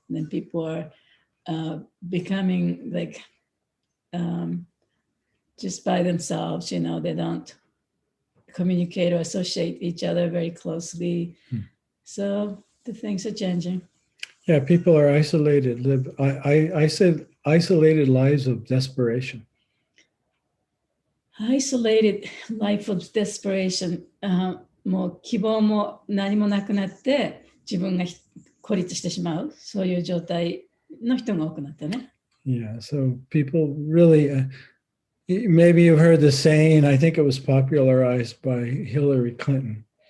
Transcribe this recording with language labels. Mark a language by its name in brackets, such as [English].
[English] And then people are becoming like just by themselves, they don't communicate or associate each other very closely. So the things are changing. Yeah, people are isolated. I said isolated lives of desperation. Isolated life of desperation. [Japanese] もう希望も何もなくなって自分が孤立してしまう、そういう状態の人が多くなったね。 [English] Yeah, so people really, maybe you've heard the saying, I think it was popularized by Hillary Clinton.